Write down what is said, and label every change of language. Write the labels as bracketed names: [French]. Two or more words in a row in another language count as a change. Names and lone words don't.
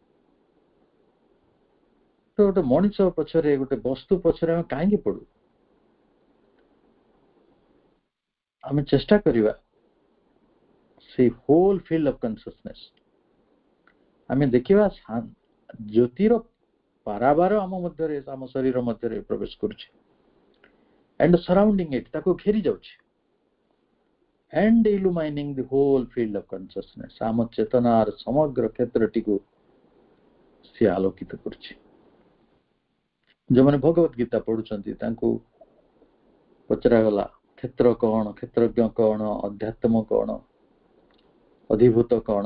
[Odia] ଗୋଟେ ମଣିଷ ପଛରେ, ଗୋଟେ ବସ୍ତୁ ପଛରେ ଆମେ କାହିଁକି ପଡୁ? ଆମେ ଚେଷ୍ଟା କରିବା ସେଇ [English] whole field of consciousness [Odia] ଆମେ ଦେଖିବା। ଜ୍ୟୋତିର ପାରାବାର ଆମ ମଧ୍ୟରେ, ଆମ ଶରୀର ମଧ୍ୟରେ ପ୍ରବେଶ କରୁଛି, [English] and surrounding it, [Odia] ତାକୁ ଘେରି ଯାଉଛି, [English] and illumining the whole field of consciousness, [Odia] ଆମ ଚେତନାର ସମଗ୍ର କ୍ଷେତ୍ରଟିକୁ ସେ ଆଲୋକିତ କରୁଛି। ଯୋଉମାନେ ଭଗବତ ଗୀତା ପଢୁଛନ୍ତି ତାଙ୍କୁ ପଚରାଗଲା କ୍ଷେତ୍ର କଣ, କ୍ଷେତ୍ରଜ୍ଞ କଣ, ଅଧ୍ୟାତ୍ମ କଣ, ଅଧିଭୂତ କଣ?